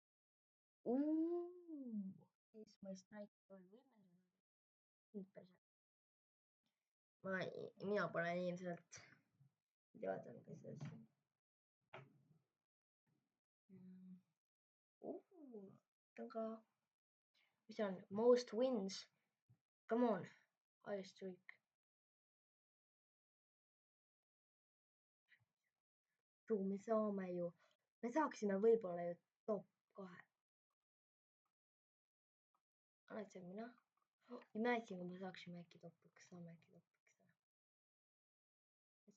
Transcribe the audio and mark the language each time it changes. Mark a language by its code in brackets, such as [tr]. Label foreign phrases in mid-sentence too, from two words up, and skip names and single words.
[et] Ace My Strike või mina pole ilmselt teadnud, kes see on. aga mis on [en] most wins? Come on, high streak. [et] me saame ju, me saaksime võib-olla ju top 2. oled mina? Imagine, kui me saaksime äkki top 1, saame äkki top 1.